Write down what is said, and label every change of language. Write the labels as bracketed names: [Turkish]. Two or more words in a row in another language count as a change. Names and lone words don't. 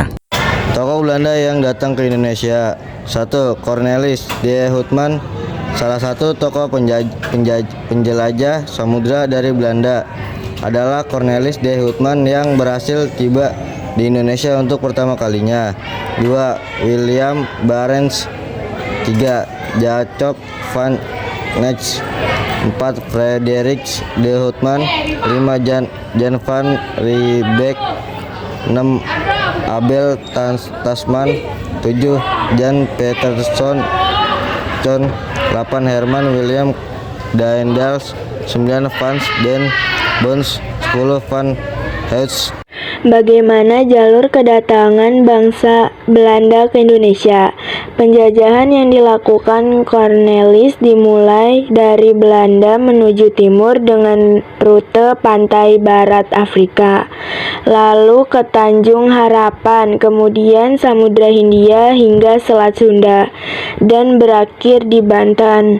[Indonesian] Tokoh Belanda yang datang ke Indonesia. 1. Cornelis de Houtman, salah satu tokoh penjelajah samudra dari Belanda. Adalah Cornelis de Houtman yang berhasil tiba di Indonesia untuk pertama kalinya. 2. William Barents. 3. Jacob van Nets. 4. Frederik de Houtman. 5. Jan van Riebeeck. 6. Abel Tasman. 7. Jan Peterson. 8. Herman William Daendels. 9. Frans den Bons. 10. Van Heijs. Bagaimana jalur kedatangan bangsa Belanda ke Indonesia? Penjajahan yang dilakukan Cornelis dimulai dari Belanda menuju timur dengan rute pantai barat Afrika, lalu ke Tanjung Harapan, kemudian Samudra Hindia hingga Selat Sunda, dan berakhir di Banten.